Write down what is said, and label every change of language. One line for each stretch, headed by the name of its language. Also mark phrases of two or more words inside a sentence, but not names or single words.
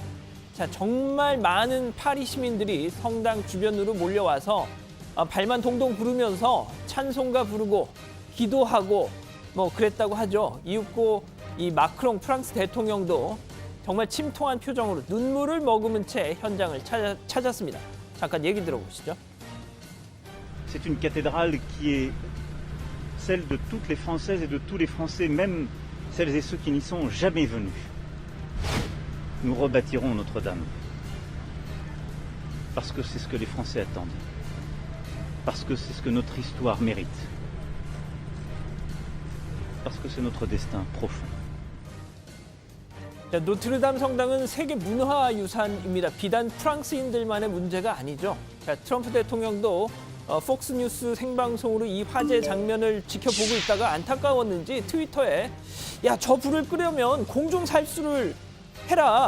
Korean: 자, 정말 많은 파리 시민들이 성당 주변으로 몰려와서 발만 동동 구르면서 찬송가 부르고 기도하고 뭐 그랬다고 하죠. 이윽고 이 마크롱 프랑스 대통령도 정말 침통한 표정으로 눈물을 머금은 채 현장을 찾았습니다. 잠깐 얘기 들어보시죠.
French: C'est une cathédrale qui est celle de toutes les Françaises et de tous les Français, même celles et ceux qui n'y sont jamais venus. Nous rebâtirons Notre-Dame. Parce que c'est ce que les Français attendent. Parce que c'est ce que notre histoire mérite. Parce que c'est notre destin profond.
Korean: 자, 노트르담 성당은 세계 문화유산입니다. 비단 프랑스인들만의 문제가 아니죠. 자, 트럼프 대통령도 폭스뉴스 생방송으로 이 화재 장면을 지켜보고 있다가 안타까웠는지 트위터에 야, 저 불을 끄려면 공중 살수를 해라.